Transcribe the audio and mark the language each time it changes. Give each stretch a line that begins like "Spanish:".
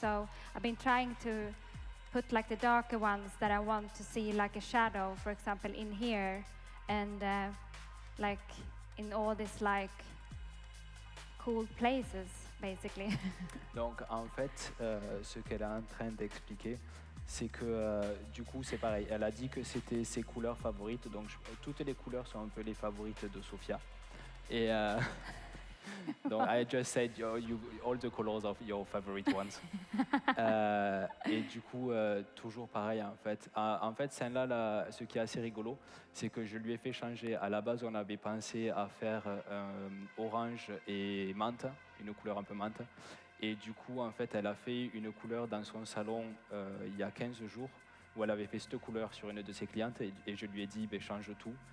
English: So I've been trying to put like the darker ones that I want to see like a shadow, for example, in here and like in all this like cool places, basically.
French: Donc en fait, ce qu'elle est en train d'expliquer, c'est que du coup c'est pareil. Elle a dit que c'était ses couleurs favorites. Donc toutes les couleurs sont un peu les favorites de Sophia. Et donc
English: I just said all the colors of your favorite ones.
French: Et du coup toujours pareil en fait. En fait celle-là, ce qui est assez rigolo, c'est que je lui ai fait changer. À la base on avait pensé à faire orange et menthe, une couleur un peu menthe. Et du coup, en fait, elle a fait une couleur dans son salon il y a 15 jours, où elle avait fait cette couleur sur une de ses clientes, et je lui ai dit, change tout.